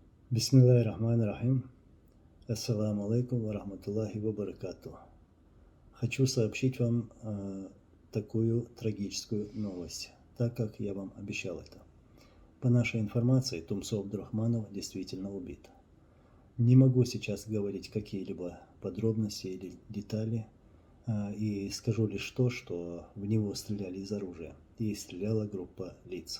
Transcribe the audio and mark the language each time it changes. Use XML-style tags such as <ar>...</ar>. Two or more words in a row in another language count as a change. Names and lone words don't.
<ar>بسم الله الرحمن الرحيم. السلام عليكم ورحمة الله وبركاته.</ar> <ru>Хочу сообщить вам такую трагическую новость, так как я вам обещал это. По нашей информации, Тумсо Абдурахманов действительно убит. Не могу сейчас говорить какие-либо подробности или детали, и скажу лишь то, что в него стреляли из оружия, и стреляла группа лиц.</ru>